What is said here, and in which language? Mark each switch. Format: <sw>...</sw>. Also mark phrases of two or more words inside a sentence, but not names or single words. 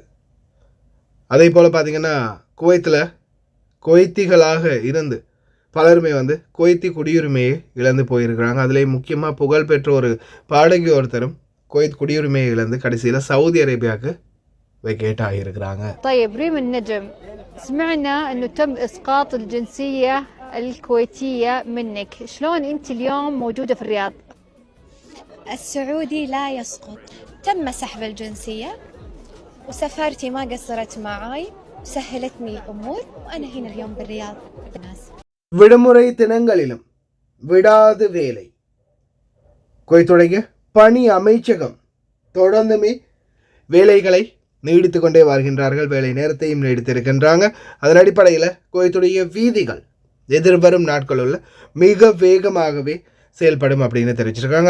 <ta>அதே போல் பார்த்திங்கன்னா குவைத்தில் குவைத்திகளாக இருந்து பலருமே குவைத்தி குடியுரிமையை இழந்து போயிருக்கிறாங்க. அதிலே முக்கியமாக புகழ்பெற்ற ஒரு பாடகி ஒருத்தரும் குவைத் குடியுரிமையை இழந்து கடைசியில் சவுதி அரேபியாவுக்கு வெக்கேட் ஆகியிருக்கிறாங்க.</ta> <ar>طيب ريم النجم، سمعنا انه تم اسقاط الجنسيه الكويتيه منك، شلون انت اليوم موجوده في الرياض؟ السعودي لا يسقط، تم سحب الجنسيه وسفرتي ما قصرت معاي وسهلتني الامور وانا هنا اليوم بالرياض.</ar> <ta>விடுமுறை தினங்களிலும் விடாது வேலை. குவைத்துடைய பணி அமைச்சகம் தொடர்ந்துமே வேலைகளை நீடித்து கொண்டே வருகின்றார்கள், வேலை நேரத்தையும் நீடித்திருக்கின்றாங்க. அதன் அடிப்படையில் குவைத்துடைய வீதிகள் எதிர்வரும் நாட்களுள்ள மிக வேகமாகவே செயல்படும் அப்படின்னு தெரிவிச்சிருக்காங்க.</ta>